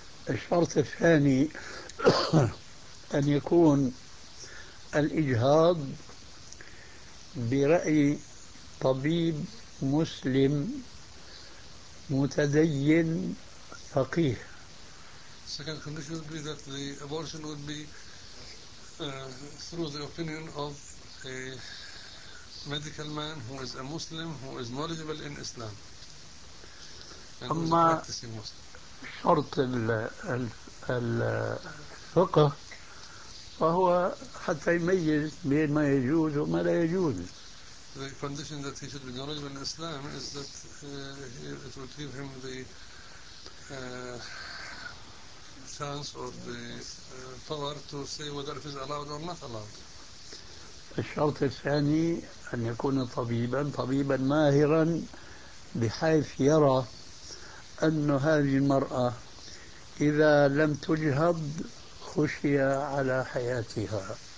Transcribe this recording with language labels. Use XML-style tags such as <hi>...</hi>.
<ar>الشرط الثاني أن يكون الإجهاض برأي طبيب مسلم متدين فقيه.</ar> <en>Second condition would be that the abortion would be through the opinion of a medical man who is a Muslim who is knowledgeable in Islam and a practicing Muslim.</en> <ar>شرط الفقه فهو حتى يميز بين ما يجوز وما لا يجوز.</ar> <en>The condition that he should be knowledgeable in Islam is that it would give him the chance or the power to say whether it is allowed or not allowed.</en> <ar>الشرط الثاني أن يكون طبيبا ماهرا بحيث يرى أن هذه المرأة إذا لم تجهض خشية على حياتها.</ar>